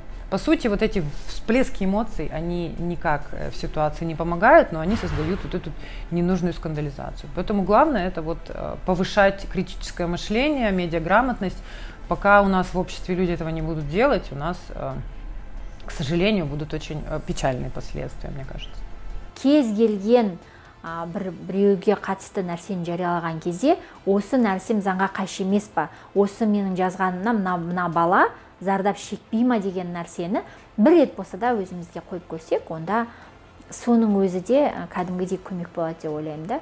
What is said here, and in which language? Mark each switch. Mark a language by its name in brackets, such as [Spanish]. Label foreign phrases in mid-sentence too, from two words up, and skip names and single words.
[Russian] По сути, вот эти всплески эмоций, они никак в ситуации не помогают, но они создают вот эту ненужную скандализацию. Поэтому главное это вот повышать критическое мышление, медиаграмотность. Пока у нас в обществе люди этого не будут делать, у нас, к сожалению, будут очень печальные последствия, мне кажется. [Kazakh] Кез келген біреуге қатысты нәрсені жариялаған кезде, осы нәрсем заңға қайшы емес па, осы менің жазғанымнан мына бала зардап шекпей ма деген нәрсені бір рет болса да өзімізге қойып көрсек, онда соның өзі де кәдімгідей көмек болады деп ойлаймын да.